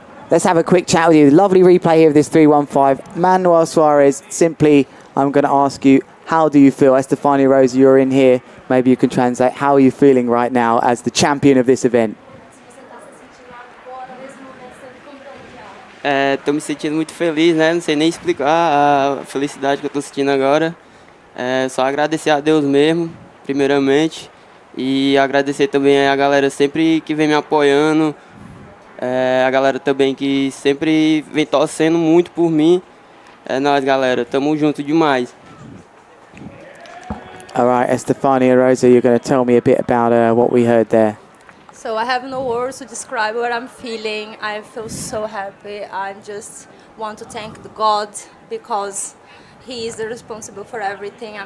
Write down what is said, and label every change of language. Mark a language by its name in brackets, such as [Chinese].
[English] Let's have a quick chat with you. Lovely replay here of this 3-1-5. Manuel Suarez, simply, I'm going to ask you, how do you feel? Estefania Rosa, you're in here. Maybe you can translate. How are you feeling right now as the champion of this event? [Portuguese] Estou me sentindo muito feliz, né? Não sei nem explicar a felicidade que eu estou sentindo agora. Só agradecer a Deus mesmo, primeiramente. E agradecer também a galera sempre que vem me apoiando. A galera também que sempre vem torcendo muito por mim. É nóis, galera. Tamo junto demais. [English] All right, Estefania Rosa, you're going to tell me a bit about what we heard there. So I have no words to describe what I'm feeling. I feel so happy. I just want to thank the God because He is the responsible for everything.